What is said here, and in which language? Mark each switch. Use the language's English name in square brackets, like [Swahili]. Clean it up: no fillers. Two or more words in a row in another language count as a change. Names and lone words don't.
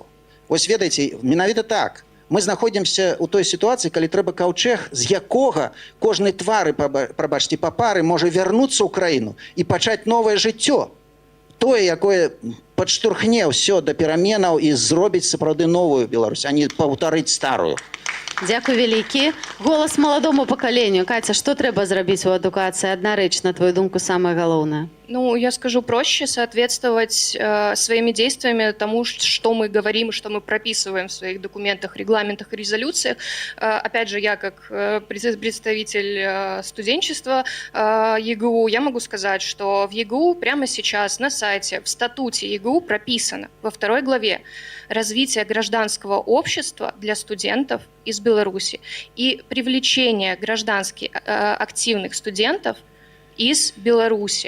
[Belarusian] Вось ведаеце, менавіта так. Мы знаходзімся ў той сітуацыі, калі трэба каўчэг, з якога кожны твары, прабачце, па пары можа вярнуцца ў краіну і пачаць новае жыццё. Тое, якое падштурхне ўсё да пераменаў і зробіць сапраўды новую Беларусь, а не паўтарыць старую. Дякую вялікі. Голас маладому пакаленню. Катя, што трэба зрабіць у адукацыі? Адна рэч, на твою думку, самая галоўная. Ну, [Russian] я скажу проще, соответствовать своими действиями тому, что мы говорим, что мы прописываем в своих документах, регламентах и резолюциях. Опять же, я как представитель студенчества ЕГУ, я могу сказать, что в ЕГУ прямо сейчас на сайте, в статуте ЕГУ прописано во 2 главе развитие гражданского общества для студентов из Беларуси и привлечение граждански активных студентов из Беларуси.